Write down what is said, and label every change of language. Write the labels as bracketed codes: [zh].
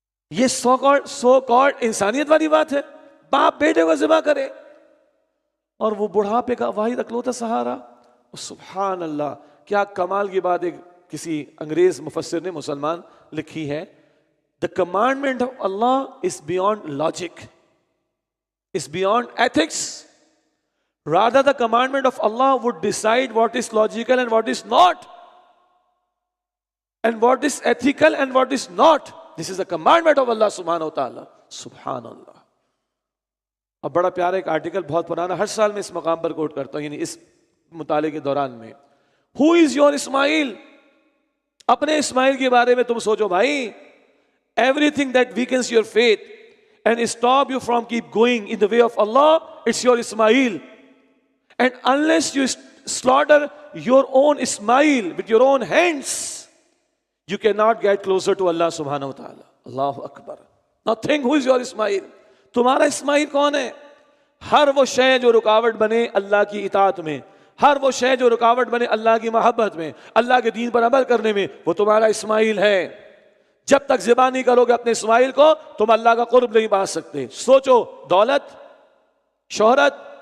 [ur] یہ so called انسانیت والی بات ہے؟ باپ بیٹے کو ذبح کرے اور وہ بڑھاپے کا واحد اکلوتا سہارا۔ سبحان اللہ، کیا کمال کی بات ایک کسی انگریز مفسر نے مسلمان لکھی ہے، [en] The commandment of Allah is beyond logic, is beyond ethics. Rather, the commandment of Allah would decide what is logical and what is not, and what is ethical and what is not. This is the commandment of Allah subhanahu wa ta'ala. [ur] سبحان اللہ۔ اب بڑا پیارا ایک article بہت پرانا، ہر سال میں اس مقام پر کوٹ کرتا ہوں، یعنی اس مطالعے کے دوران میں، [en] Who is your [ur] اسماعیل؟ اپنے اسماعیل کے بارے میں تم سوچو بھائی۔ [en] Everything that weakens your faith and stop you from keep going in the way of Allah, it's your Ismail. And unless you slaughter your own Ismail with your own hands, you cannot get closer to Allah subhanahu wa ta'ala. Allahu Akbar. Now think, who is your Ismail? [ur] تمہارا اسماعیل کون ہے؟ ہر وہ شے جو رکاوٹ بنے اللہ کی اطاعت میں، ہر وہ شے جو رکاوٹ بنے اللہ کی محبت میں، اللہ کے دین پر عمل کرنے میں، وہ تمہارا اسماعیل ہے۔ جب تک ذبح نہیں کرو گے اپنے اسماعیل کو، تم اللہ کا قرب نہیں پا سکتے۔ سوچو، دولت، شہرت،